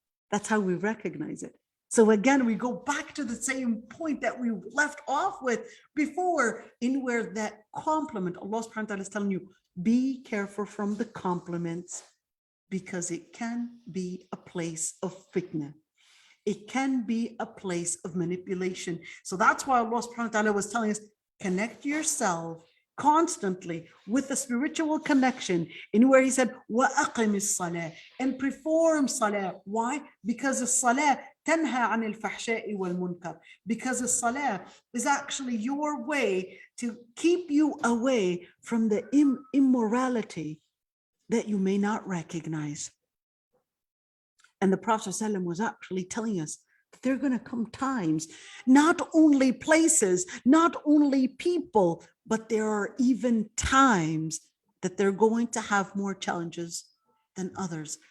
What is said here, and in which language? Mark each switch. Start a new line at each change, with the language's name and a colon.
English: That's how we recognize it. So again, we go back to the same point that we left off with before, in where that compliment, Allah subhanahu wa ta'ala is telling you, be careful from the compliments, because it can be a place of fitna. It can be a place of manipulation. So that's why Allah subhanahu wa ta'ala was telling us, connect yourself constantly with a spiritual connection, in where he said,
Arabic: وَأَقِمِ الصَّلَاةِ,
English: and perform salah. Why? Because the salah
Arabic: تنهى عن الفحشاء والمنكر.
English: Because the salah is actually your way to keep you away from the immorality that you may not recognize. And the Prophet ﷺ was actually telling us that there are going to come times, not only places, not only people, but there are even times that they're going to have more challenges than others.